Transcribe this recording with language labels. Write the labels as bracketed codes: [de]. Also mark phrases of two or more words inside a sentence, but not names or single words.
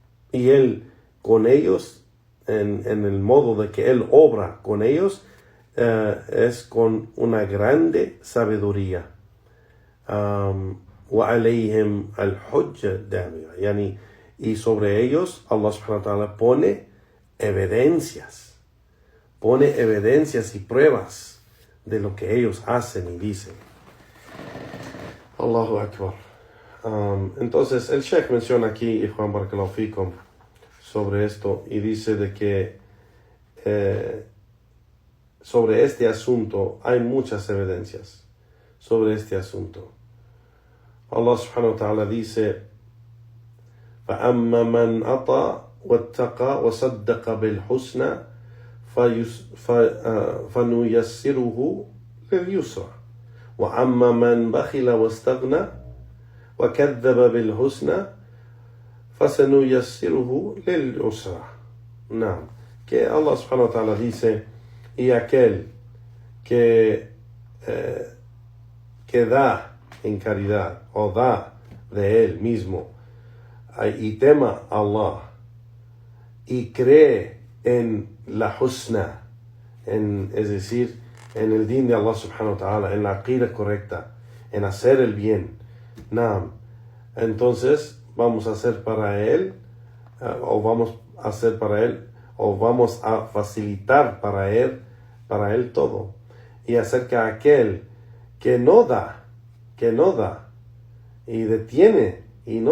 [es] y Él con ellos, en el modo de que Él obra con ellos, es con una grande sabiduría. [ar] وعليهم الحجة الدامغة, يعني, [es] y sobre ellos [ar] الله سبحانه وتعالى [es] pone evidencias y pruebas de lo que ellos hacen y dicen. [ar] الله أكبر. [es] Entonces el Sheikh menciona aquí, [ar] إخوان بارك الله فيكم, [es] sobre esto, y dice de que sobre este asunto hay muchas evidencias sobre este asunto. [ar] الله سبحانه وتعالى dice: فَأَمَّا مَنْ أَطَى وَاتَّقَى وَصَدَّقَ بِالْحُسْنَى فَنُيَسِّرُهُ لِلْيُسْرَى وَأَمَّا مَنْ بَخِلَ وَاسْتَغْنَى وَكَذَّبَ بِالْحُسْنَى فَسَنُيَسِّرُهُ لِلْعُسْرَى. [es] Naam. Que [ar] الله سبحانه وتعالى [es] dice: y aquel que da en caridad o da de él mismo y tema a Allah y cree en la husna, es decir, en el din de [ar] الله سبحانه وتعالى, [es] en la aqida correcta, en hacer el bien, naam, entonces vamos a hacer para él vamos a facilitar para él todo, y acerca de aquel que no da y detiene y no